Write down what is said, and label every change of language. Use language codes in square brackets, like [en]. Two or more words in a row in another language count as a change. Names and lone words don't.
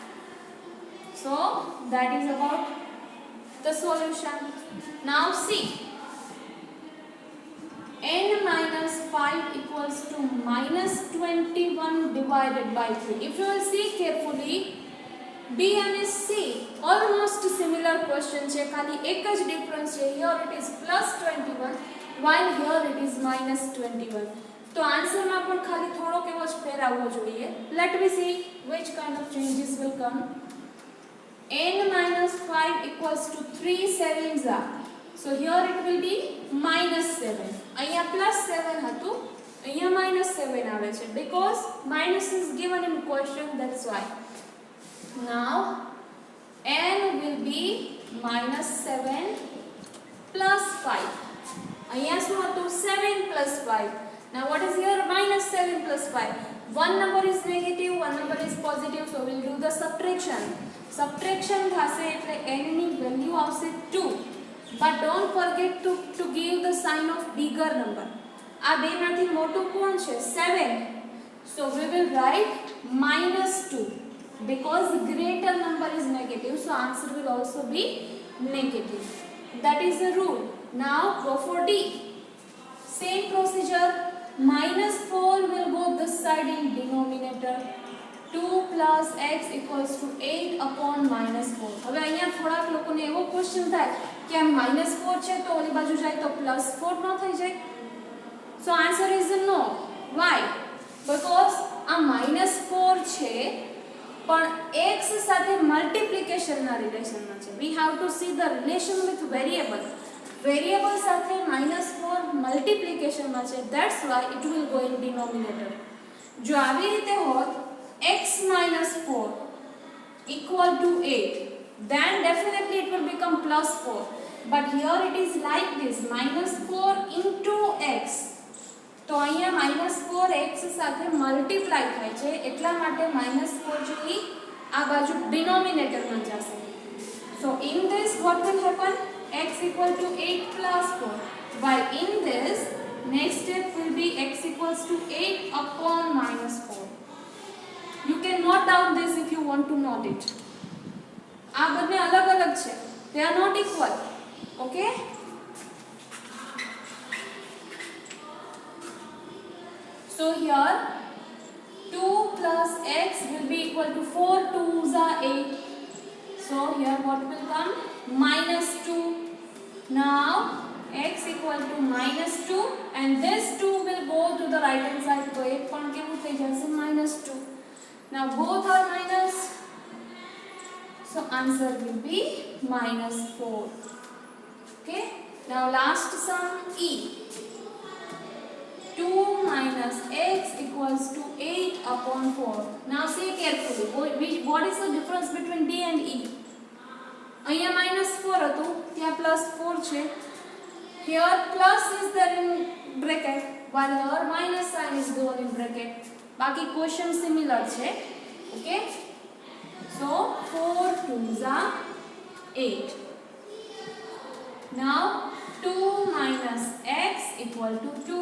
[en] So that is about the solution. Now see, n minus 5 equals to minus 21 divided by 3. If you will see carefully, B and C almost similar question [gu] છે, ખાલી એક જ [en] difference છે. Here it is plus 21, while here it is minus 21. [gu] તો આન્સરમાં પણ ખાલી થોડોક એવો જ ફેર આવવો જોઈએ. [en] Let me see which kind of changes will come. n minus 5 equals to 3 7s are. So here it will be minus 7. અહીંયા plus 7 [gu] હતું, અહીંયા [en] minus 7 [gu] આવે છે [en] because minus is given in question, that's why. Now n will be minus 7 plus 5. [gu] અહીંયા શું હતું? [en] 7 plus 5. Now what is here? Minus 7 plus 5. One number is negative, one number is positive, so we'll do the subtraction. [gu] Subtraction થશે એટલે n ની વેલ્યુ આવશે 2. [en] But don't forget to give the sign of bigger number. [gu] આ બેમાંથી મોટું કોણ છે? 7. [en] So we will write minus 2 because greater number is negative, so answer will also be negative. That is the rule. Now go for D. Same procedure. Minus 4 will go this side in denominator. 2 plus x equals to 8 upon minus 4. [gu] હવે અહીંયા થોડાક લોકોને એવો ક્વેશ્ચન થાય કે આ minus 4 છે તો ઓલી બાજુ જાય તો plus 4 ન થઈ જાય. [en] So answer is no. Why? Because [gu] આ minus 4 છે પણ x સાથે મલ્ટીપ્લિકેશનના રિલેશનમાં છે. [en] We have to see the relation with variable. [gu] Variable સાથે -4 મલ્ટીપ્લિકેશનમાં છે, [en] that's why it will go in denominator. [gu] જો આવી રીતે હોત [en] x minus 4 equal to 8, then definitely it will become plus 4. But here it is like this, minus 4 into x. [gu] તો અહીંયા minus 4x સાથે મલ્ટીપ્લાય થાય છે, એટલા માટે minus 4 છે એ આ બાજુ ડિનોમિનેટરમાં જશે. [en] So in what will happen? X equal to 8 plus 4. While in this, next step will be x equals to 8 upon minus 4. You can note down this if you want to note it. [gu] આ બંને અલગ અલગ છે. [en] They are not equal. Okay? So here 2 plus x will be equal to 4 2s are 8. So here what will come? Minus 2. Now x equal to minus 2 and this 2 will go to the right hand side. [gu] So 8 પણ કેવું થઈ જશે? [en] minus 2. Now both are minus. So answer will be minus 4. Okay. Now last sum E. 2 minus x equals to 8 upon 4. Now see carefully. What is the difference between D and E? [gu] અહીંયા minus 4 હતું, ત્યાં plus 4 છે. [en] Here plus is there in bracket, while here minus sign is given in bracket. બાકી question similar છે. Okay. So 4 2s are 8. Now 2 minus x equal to 2.